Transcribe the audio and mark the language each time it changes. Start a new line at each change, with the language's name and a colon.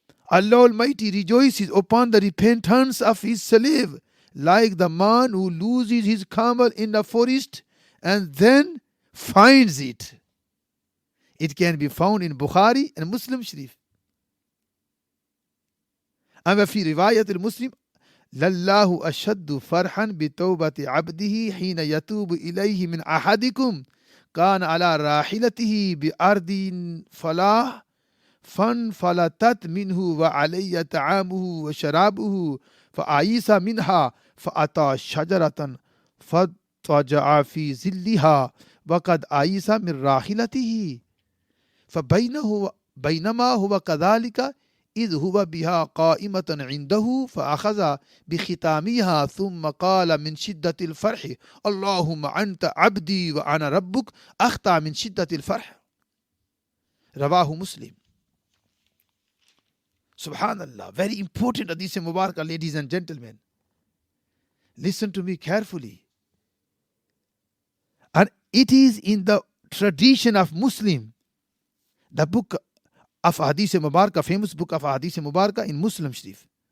English: Allah Almighty rejoices upon the repentance of His slave, like the man who loses his camel in the forest and then finds it. It can be found in Bukhari and Muslim Sharif.
Arabic: أما في رواية المسلم لله أشد فرحا بتوبة عبده حين يتوب إليه من أحدكم كان على راحلته بأرض فلاح فانفلتت منه وعلي طعامه وشرابه فآيس منها فأتى شجرة فاضطجع في ظلها وقد آيس من راحلته فبينما هو كذلك إذ هو بها قائمة عنده فأخذ بختامها ثم قال من شدة الفرح اللهم أنت عبدي وأنا ربك أخطأ من شدة الفرح. رواه مسلم.
English: Subhanallah, very important hadith mubarakah, ladies and gentlemen. Listen to me carefully. And it is in the tradition of Muslim, the book of Hadith Mubarakah, famous book of Hadith Mubarakah in Muslim Sharif.